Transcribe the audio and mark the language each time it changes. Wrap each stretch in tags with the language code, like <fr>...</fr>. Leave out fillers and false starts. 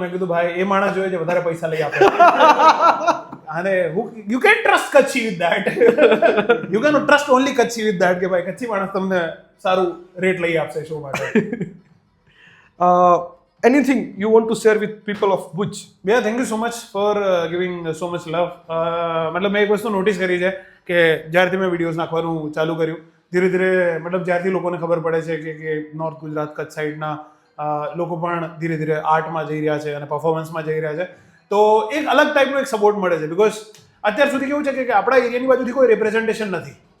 <gu>મેં કીધું ભાઈ એ માણસ જોઈએ છે વધારે પૈસા લઈ આપે. અને</gu> <en>You can trust Kutchi with that. You can trust only Kutchi with that</en> <gu>કે ભાઈ કચ્છી માણસ તમને સારું રેટ લઈ આપશે શો માટે.</gu> <en>Anything you want to share with people of Bhuj? Yeah, thank you so much for giving so much love.</en> <gu>મતલબ મેં એક વસ્તુ નોટિસ કરી છે કે જ્યારથી મેં વિડીયોઝ નાખવાનું ચાલુ કર્યું, ધીરે ધીરે મતલબ જ્યારથી લોકોને ખબર પડે છે કે નોર્થ ગુજરાત કચ્છ સાઈડના લોકો પણ ધીરે ધીરે આર્ટમાં જઈ રહ્યા છે અને પરફોર્મન્સમાં જઈ રહ્યા છે. તો એક અલગ ટાઈપનો એક સપોર્ટ મળે છે. બિકોઝ અત્યાર સુધી કેવું છે કે આપણા એરિયાની બાજુથી કોઈ રિપ્રેઝન્ટેશન નથી.</gu>